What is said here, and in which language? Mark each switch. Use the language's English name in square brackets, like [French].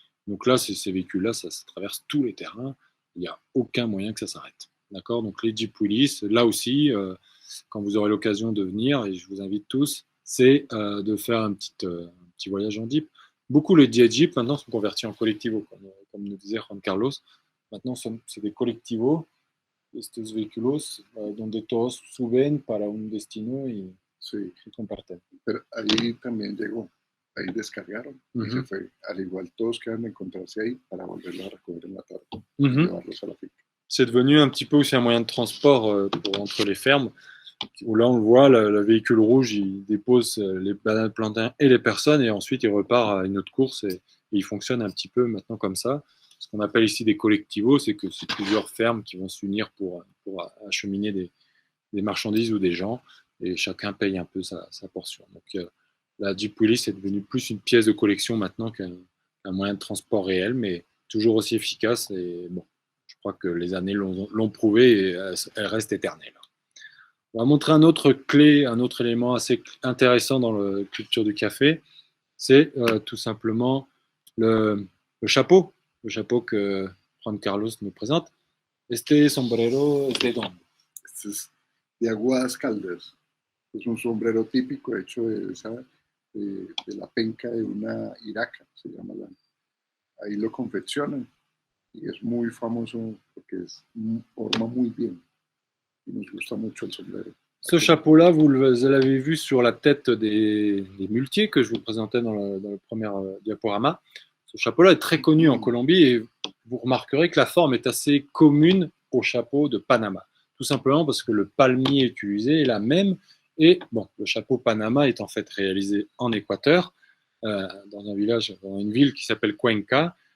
[French] Donc là, ces véhicules-là, ça traverse tous les terrains. Il n'y a aucun moyen que ça s'arrête. D'accord? Donc les Jeep Willys, là aussi, quand vous aurez l'occasion de venir, et je vous invite tous, c'est de faire un petit voyage en Jeep. Beaucoup les Jeep maintenant sont convertis en collectivo, comme nous disait Juan Carlos. Maintenant, c'est des collectivos. [Spanish] Estos vehículos donde todos suben para un destino y sí. comparten. Pero ahí también llegó, ahí descargaron y se fue. Al igual todos quedan de encontrarse ahí para volverlo a recoger en la tarde y llevarlos a la finca. [French] C'est devenu un petit peu aussi un moyen de transport entre les fermes, où là on le voit, le véhicule rouge il dépose les bananes plantains et les personnes et ensuite il repart à une autre course et il fonctionne un petit peu maintenant comme ça. Ce qu'on appelle ici des collectivos, c'est que c'est plusieurs fermes qui vont s'unir pour acheminer des marchandises ou des gens, et chacun paye un peu sa portion. Donc la Jeep Willys est devenue plus une pièce de collection maintenant qu'un moyen de transport réel, mais toujours aussi efficace. Et bon, je crois que les années l'ont prouvé et elle reste éternelle. On va montrer un autre élément assez intéressant dans la culture du café, c'est tout simplement le chapeau. Le chapeau que Juan Carlos nous présente. [Spanish] Este sombrero es de dónde? Este es de Aguadas Caldas. Es un sombrero típico hecho de la penca de una iraca, se llama ahí lo confeccionan y es muy famoso porque forma muy bien y nos gusta mucho el sombrero. [French] Ce chapeau-là, vous l'avez vu sur la tête des muletiers que je vous présentais dans le premier diaporama. Ce Ce chapeau-là est très connu en Colombie et vous remarquerez que la forme est assez commune au chapeau de Panama. Tout simplement parce que le palmier utilisé est la même. Et bon, le chapeau Panama est en fait réalisé en Équateur, dans un village, dans une ville qui s'appelle Cuenca.